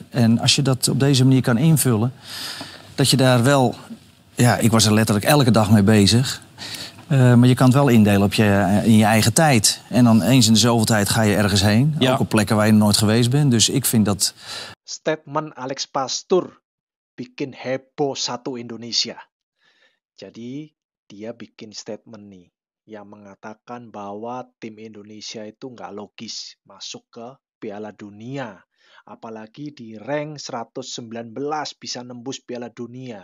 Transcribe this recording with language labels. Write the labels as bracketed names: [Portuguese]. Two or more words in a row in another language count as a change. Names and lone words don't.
[Dutch] En als je dat op deze manier kan invullen, dat je daar wel... Ja, ik was er letterlijk elke dag mee bezig. Maar je kan het wel indelen in je eigen tijd. En dan eens in de zoveel tijd ga je ergens heen. Ja. Ook op plekken waar je nooit geweest bent. Dus ik vind dat... [Indonesian] Statement Alex Pastoor bikin heboh satu Indonesia. Jadi dia bikin statement nih yang mengatakan bahwa tim Indonesia itu nggak logis masuk ke Piala Dunia. Apalagi di rank 119 bisa nembus Piala Dunia.